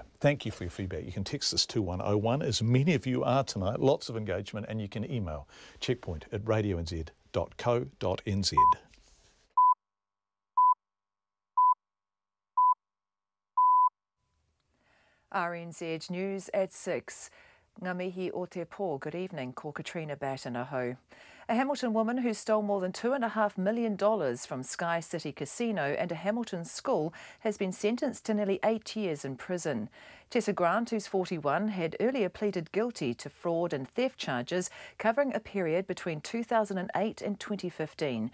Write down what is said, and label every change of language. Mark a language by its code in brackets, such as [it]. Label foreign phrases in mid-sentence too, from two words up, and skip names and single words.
[en] Thank you for your feedback. You can text us 2101, as many of you are tonight, lots of engagement, and you can email checkpoint@radionz.co.nz. RNZ News at 6. [mi] Ngā mihi o te pō, [en] good evening, [mi] ko Katrina Batanaho. [en] A Hamilton woman who stole more than $2.5 million from Sky City Casino and a Hamilton school has been sentenced to nearly 8 years in prison. Tessa Grant, who's 41, had earlier pleaded guilty to fraud and theft charges covering a period between 2008 and 2015.